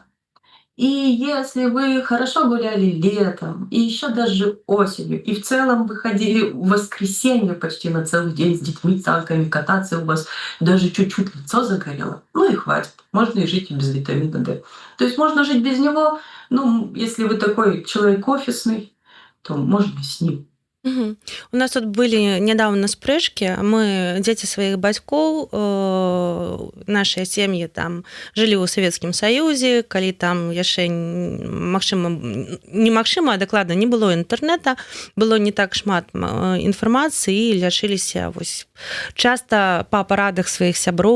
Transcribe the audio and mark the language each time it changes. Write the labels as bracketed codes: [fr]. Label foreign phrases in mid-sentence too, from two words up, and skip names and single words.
[ru] И если вы хорошо гуляли летом, и еще даже осенью, и в целом выходили в воскресенье почти на целый день с детьми, санками кататься, у вас даже чуть-чуть лицо загорело, ну и хватит. Можно и жить и без витамина D. То есть можно жить без него, ну, если вы такой человек офисный, то можно и с ним. [be] У нас тут былі нядаўна спрэчкі. Мы дзеці сваіх бацькоў, нашыя сем'і там жылі ў Савецкім Саюзе, калі там яшчэ немагчыма, а дакладна не было інтэрнэта, было не так шмат інфармацыі і лячыліся вось часта па парадах сваіх сяброў.